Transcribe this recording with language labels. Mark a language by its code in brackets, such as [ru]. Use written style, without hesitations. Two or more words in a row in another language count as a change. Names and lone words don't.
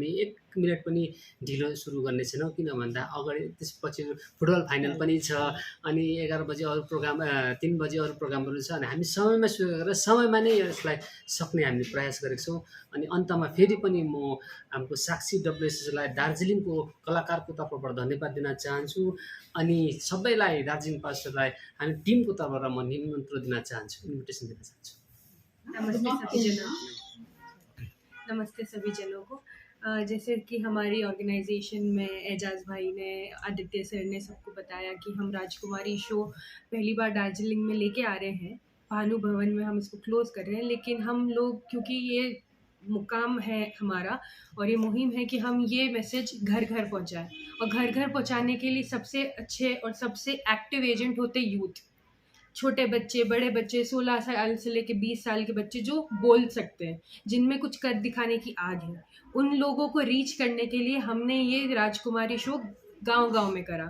[ne] 1 मिनट पनि ढिलो सुरु गर्ने छैनौँ किन भन्दा अगाडि त्यसपछि [en] football final [ne] पनि छ अनि 11 बजे अरू प्रोग्राम 3 बजे अरू प्रोग्रामहरू छ अनि हामी समयमा सुरु गरेर समयमा नै यसलाई सक्ने हामीले प्रयास गरेको छौँ अनि अन्तमा फेरि पनि म हाम्रो साक्षी डब्लुएसएसलाई दार्जिलिङको कलाकारको तर्फबाट धन्यवाद दिन चाहन्छु अनि सबैलाई दार्जिलिङ पास्टरलाई हामी टिमको तर्फबाट म निमन्त्रण दिन चाहन्छु इन्भिटेसन दिन चाहन्छु [hi] नमस्ते सभी जनों को जैसे कि हमारी ऑर्गेनाइजेशन में एजाज भाई ने आदित्य सर ने सबको बताया कि हम राजकुमारी शो पहली बार दार्जिलिंग में लेके आ रहे हैं भानु भवन में हम इसको क्लोज़ कर रहे हैं लेकिन हम लोग क्योंकि ये मुकाम है हमारा और ये मुहिम है कि हम ये मैसेज घर घर पहुंचाएं और घर घर पहुंचाने के लिए सबसे अच्छे और सबसे [en] active agent [hi] होते यूथ छोटे बच्चे बड़े बच्चे 16 साल से लेके 20 साल के बच्चे जो बोल सकते हैं जिनमें कुछ कर दिखाने की आग है उन लोगों को रीच करने के लिए हमने ये राजकुमारी शो गांव-गांव में करा।